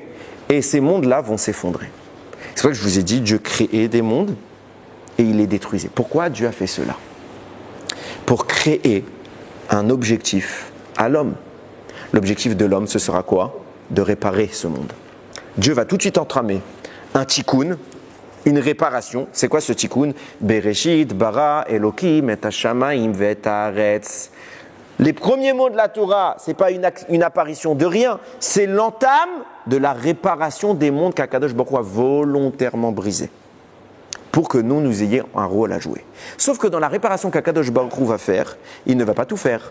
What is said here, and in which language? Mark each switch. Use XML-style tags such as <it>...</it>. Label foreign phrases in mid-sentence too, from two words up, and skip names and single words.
<fr>Et ces mondes-là vont s'effondrer. C'est pour ça que je vous ai dit, Dieu créait des mondes et il les détruisait. Pourquoi Dieu a fait cela? Pour créer un objectif à l'homme. L'objectif de l'homme, ce sera quoi? De réparer ce monde. Dieu va tout de suite entramer un tikkun, une réparation. C'est quoi ce tikkun?</fr> <he>בראשית, ברא, אלוקים, את השמים, ואת הארץ.</he> <fr>Les premiers mots de la Torah, ce n'est pas une apparition de rien, c'est l'entame de la réparation des mondes qu'</fr> <he>הקדוש ברוך הוא</he> <fr>a volontairement brisés pour que nous ayons un rôle à jouer. Sauf que dans la réparation qu'</fr> <he>הקדוש ברוך הוא</he> <fr>va faire, il ne va pas tout faire.</fr>